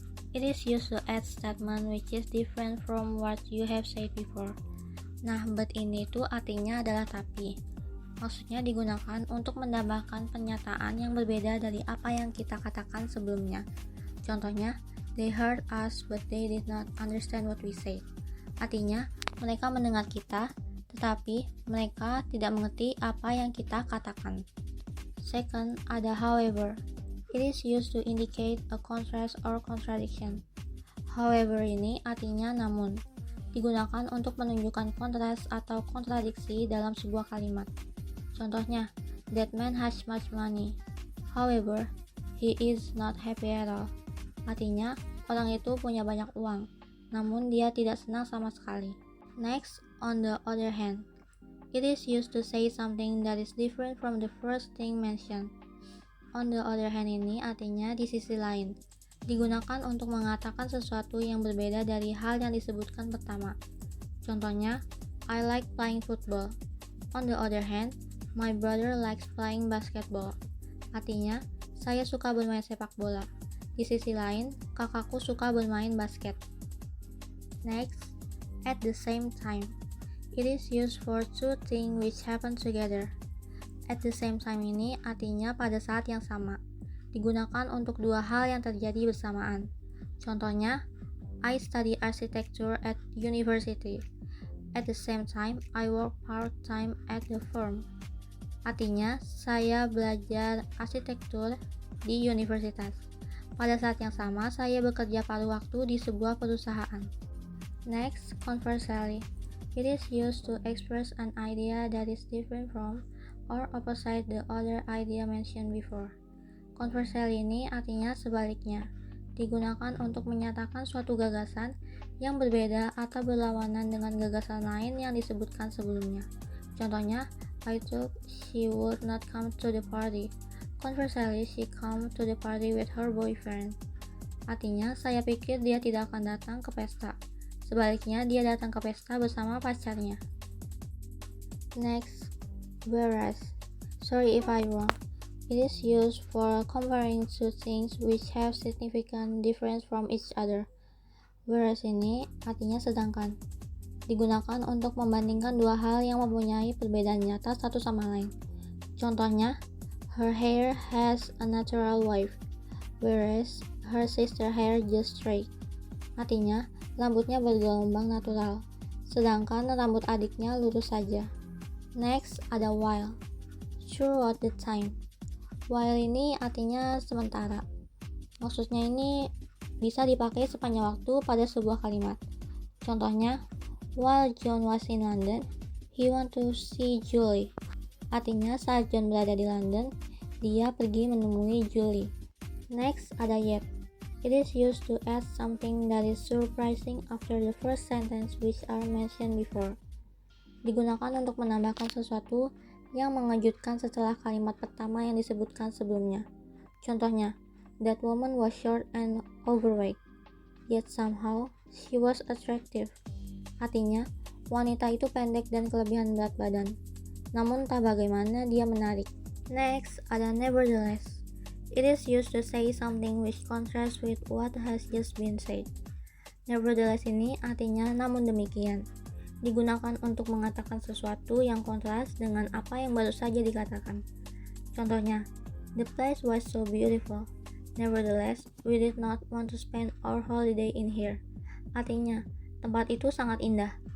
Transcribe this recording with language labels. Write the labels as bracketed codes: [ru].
[en] It is used to add statement which is different from what you have said before. [id] Nah, but ini tuh artinya adalah tapi. Maksudnya digunakan untuk menambahkan pernyataan yang berbeda dari apa yang kita katakan sebelumnya. [en] Contohnya, they heard us but they did not understand what we said. [id] Artinya, mereka mendengar kita, tetapi mereka tidak mengerti apa yang kita katakan. [en] Second, [id] ada [en] however. It is used to indicate a contrast or contradiction. [id] However ini artinya namun. Digunakan untuk menunjukkan kontras atau kontradiksi dalam sebuah kalimat. [en] Contohnya, that man has much money. However, he is not happy at all. [id] Artinya, orang itu punya banyak uang, namun dia tidak senang sama sekali. [en] Next, on the other hand, it is used to say something that is different from the first thing mentioned. [id] On the other hand ini artinya di sisi lain. Digunakan untuk mengatakan sesuatu yang berbeda dari hal yang disebutkan pertama. [en] Contohnya, I like playing football. On the other hand, my brother likes playing basketball. [id] Artinya, saya suka bermain sepak bola. Di sisi lain, kakakku suka bermain basket. [en] Next, at the same time. It is used for two things which happen together. [id] At the same time ini artinya pada saat yang sama. Digunakan untuk dua hal yang terjadi bersamaan. [en] Contohnya, I study architecture at university. At the same time, I work part-time at the firm. [id] Artinya, saya belajar arsitektur di universitas. Pada saat yang sama, saya bekerja paruh waktu di sebuah perusahaan. [en] Next, conversely. It is used to express an idea that is different from or opposite the other idea mentioned before. [id] Conversely ini artinya sebaliknya. Digunakan untuk menyatakan suatu gagasan yang berbeda atau berlawanan dengan gagasan lain yang disebutkan sebelumnya. [en] Contohnya, I thought she would not come to the party. Conversely, she come to the party with her boyfriend. [id] Artinya, saya pikir dia tidak akan datang ke pesta. Sebaliknya, dia datang ke pesta bersama pacarnya. [en] Next, whereas. Sorry if I'm wrong. It is used for comparing two things which have significant difference from each other. [id] Whereas ini artinya sedangkan. Digunakan untuk membandingkan dua hal yang mempunyai perbedaan nyata satu sama lain. [en] Contohnya, her hair has a natural wave, whereas her sister hair just straight. [id] Artinya, rambutnya bergelombang natural, sedangkan rambut adiknya lurus saja. [en] Next, [id] ada [en] while. Throughout the time. While [id] ini artinya sementara. Maksudnya ini bisa dipakai sepanjang waktu pada sebuah kalimat. [en] Contohnya, while John was in London, he went to see Julie. [id] Artinya saat John berada di London, dia pergi menemui Julie. [en] Next, [id] ada yet. [en] It is used to add something that is surprising after the first sentence which are mentioned before. [id] Digunakan untuk menambahkan sesuatu yang mengejutkan setelah kalimat pertama yang disebutkan sebelumnya. [en] Contohnya, that woman was short and overweight, yet somehow she was attractive. [id] Artinya, wanita itu pendek dan kelebihan berat badan, namun tak bagaimana dia menarik. [en] Next, [id] ada [en] nevertheless. It is used to say something which contrasts with what has just been said. [id] Nevertheless ini artinya namun demikian. Digunakan untuk mengatakan sesuatu yang kontras dengan apa yang baru saja dikatakan. [en] Contohnya, the place was so beautiful. Nevertheless, we did not want to spend our holiday in here. [id] Artinya, tempat itu sangat indah.